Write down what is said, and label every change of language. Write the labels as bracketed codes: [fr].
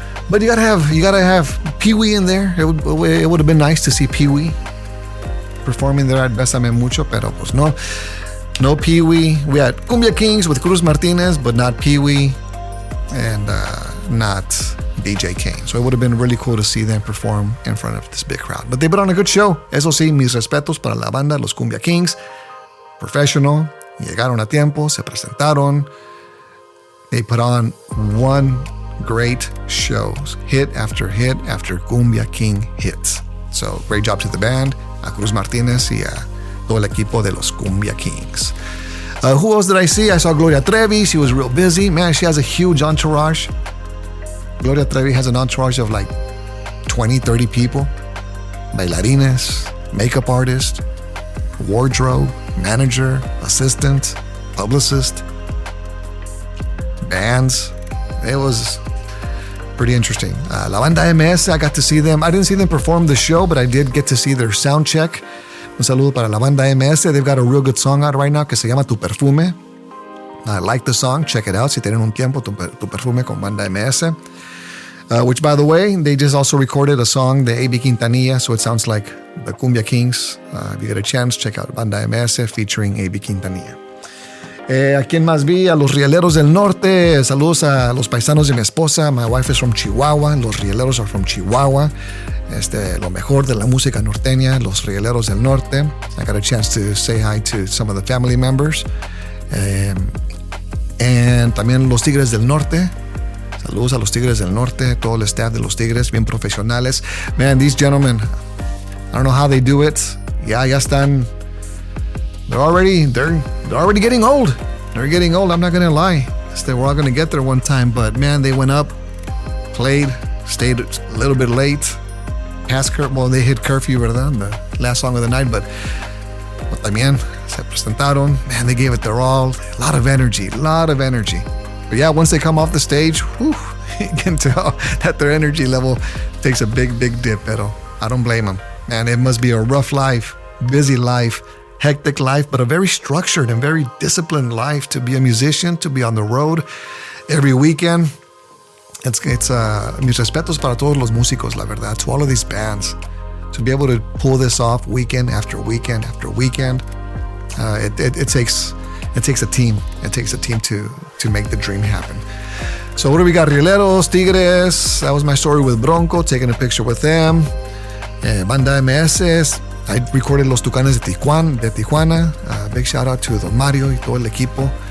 [en] But you gotta have Pee Wee in there. It would have been nice to see Pee Wee performing there at Besame Mucho, [es] pero pues no [en] Pee Wee. We had Cumbia Kings with Cruz Martinez, but not Pee Wee and not DJ Kane. So it would have been really cool to see them perform in front of this big crowd. But they put on a good show. [es] Eso sí, mis respetos para la banda, los Cumbia Kings. Professional. Llegaron a tiempo, se presentaron. [en] They put on one great show. Hit after Cumbia King hits. So great job to the band, [es] a Cruz Martinez y a todo el equipo de los Cumbia Kings. [en] Who else did I see? I saw Gloria Trevi. She was real busy. Man, she has a huge entourage. Gloria Trevi has an entourage of like 20, 30 people. Bailarines, makeup artist, wardrobe, manager, assistant, publicist, bands. It was pretty interesting. La Banda MS, I got to see them. I didn't see them perform the show, but I did get to see their sound check. [es] Un saludo para [en] La Banda MS. They've got a real good song out right now [es] que se llama [en] Tu Perfume. I like the song. Check it out. [es] Si tienen un tiempo, Tu Perfume con Banda MS. [en] Which, by the way, they just also recorded a song, the A.B. Quintanilla, so it sounds like the Cumbia Kings. If you get a chance, check out Banda MS featuring A.B. Quintanilla. [es] ¿A quién más vi? A los Rieleros del Norte. Saludos a los paisanos de mi esposa. [en] My wife is from Chihuahua. Los Rieleros are from Chihuahua. [es] Lo mejor de la música norteña, los Rieleros del Norte. [en] I got a chance to say hi to some of the family members. And [es] también los Tigres del Norte. Saludos a los Tigres del Norte, todo el staff de los Tigres, bien profesionales. [en] Man, these gentlemen, I don't know how they do it. [es] Ya están. [en] They're already getting old. They're getting old, I'm not gonna lie. We're all gonna get there one time, but man, they went up, played, stayed a little bit late, past curfew. Well, they hit curfew, [es] ¿verdad? [en] The last song of the night, but [es] también se presentaron. [en] Man, they gave it their all. A lot of energy. But yeah, once they come off the stage, whew, you can tell that their energy level takes a big dip, pero I don't blame them. Man, it must be a rough life, busy life, hectic life, but a very structured and very disciplined life to be a musician, to be on the road every weekend. [es] It's mis respetos para todos los músicos, la verdad, [en] to all of these bands. To be able to pull this off weekend after weekend after weekend, it takes a team. It takes a team to make the dream happen. So what do we got? Rieleros, Tigres. That was my story with Bronco, taking a picture with them. Banda MS. I recorded Los Tucanes de Tijuana. Big shout out to Don Mario [es] y todo el equipo.